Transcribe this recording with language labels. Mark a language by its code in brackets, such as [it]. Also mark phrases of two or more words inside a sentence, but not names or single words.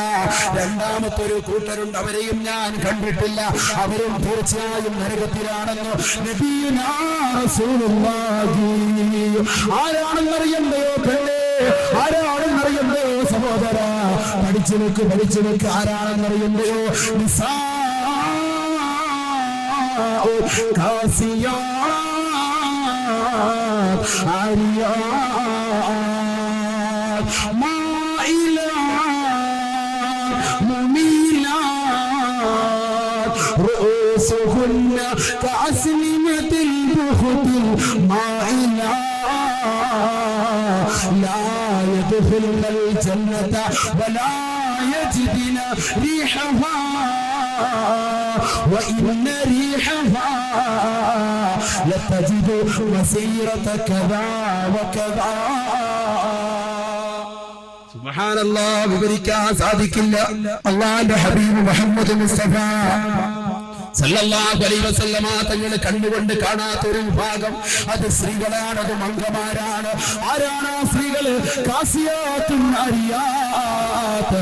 [ml] രണ്ടാമത്തെ ഒരു കൂട്ടരുണ്ട്, അവരെയും ഞാൻ കണ്ടിട്ടില്ല, അവരും തീർച്ചയായും നരകത്തിലാണെന്ന് [ar] نبينا رسول الله. [ml] ആരാണെന്നറിയണ്ടയോ പെണ്ണേ? ആരാണെന്നറിയണ്ടയോ സഹോദര? പഠിച്ചു വെക്ക് ആരാണെന്നറിയണ്ടയോ? [ar] نساء كاسيات عاريات مائلات مميلات رؤوسهن كأسنمة البخت المائلات لا يدخلن الجنة ولا يجدن ريحها وإن ريحها لتجد مسيرة كذا وكذا. [ml] സുബ്ഹാനല്ലാഹ്, വിവരിക്കാൻ സാധിക്കില്ല. അല്ലാഹുവിന്റെ ഹബീബ് മുഹമ്മദ് മുസ്തഫ [ar] صلى الله عليه وسلم [ml] തങ്ങൾ കണ്ടുകൊണ്ട് കാണാത്ത ഒരു വിഭാഗം, അത് സ്ത്രീകളാണ്, അത് മംഗമാരാണ്. ആരാണ് ആ സ്ത്രീകള്? [ar] كاسيات عاريات.